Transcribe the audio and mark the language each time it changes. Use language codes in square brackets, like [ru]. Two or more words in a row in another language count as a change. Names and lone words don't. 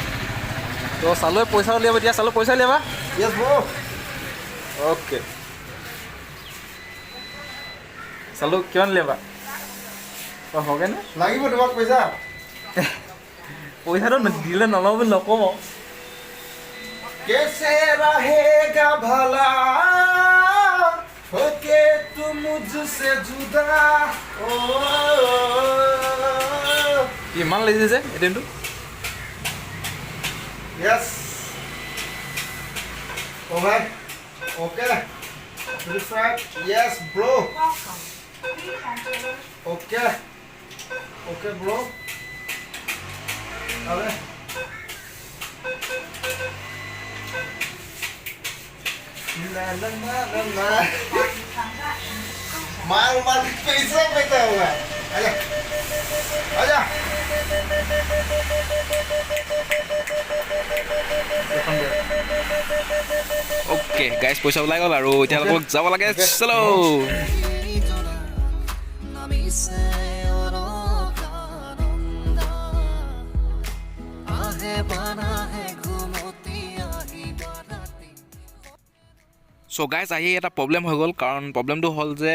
[as] তো চালুৱে পইচা উলিয়াব এতিয়া চালু পইচা উলিয়াবা [en] yes bro okay [as] চালু কিমান উলিয়াবা অঁ হয়গৈনে লাগিব তোমাক পইচা পইচাটো দিলে নলওঁ বুলি নকওঁ [hi] कैसे रहेगा भला होके तुम मुझसे जुदा ओ [as] কিমান লাগিছে যে এটিএমটো [hi] यस ओ भाई [en] okay yes bro okay okay bro [hi] अबे ना ना ना ना ना माल माल पैसा पैसा हुआ आजा आजा [en] okay guys [as] পইচা ওলাই গ'ল আৰু এতিয়া অলপ যাব লাগে চলো চ' গাইজ আহি এটা প্ৰব্লেম হৈ গ'ল কাৰণ প্ৰব্লেমটো হ'ল যে